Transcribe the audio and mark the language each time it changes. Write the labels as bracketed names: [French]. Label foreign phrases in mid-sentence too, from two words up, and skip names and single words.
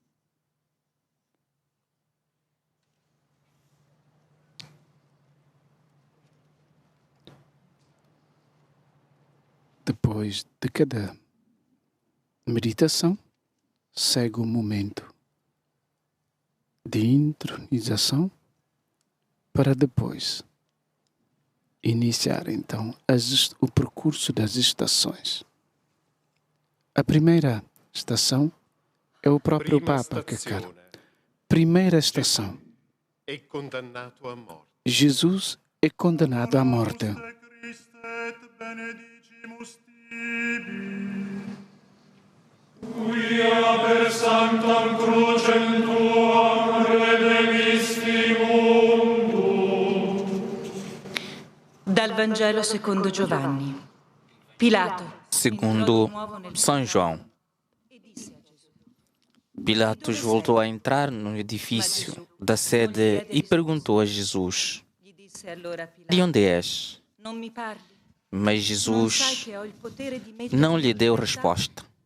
[Portuguese] Depois de cada meditação, segue um momento de intronização para depois iniciar, então, o percurso das estações. A primeira estação é o próprio Papa que quer. Primeira estação. Jesus é condenado à morte. [Latin] Quia per sanctam crucem tuam redemisti mundo. [Italian] Dal Vangelo secondo Giovanni. Pilato. [Portuguese] Segundo São João. Pilatos voltou a entrar no edifício da sede e perguntou a Jesus: de onde és? Mas Jesus não lhe deu resposta.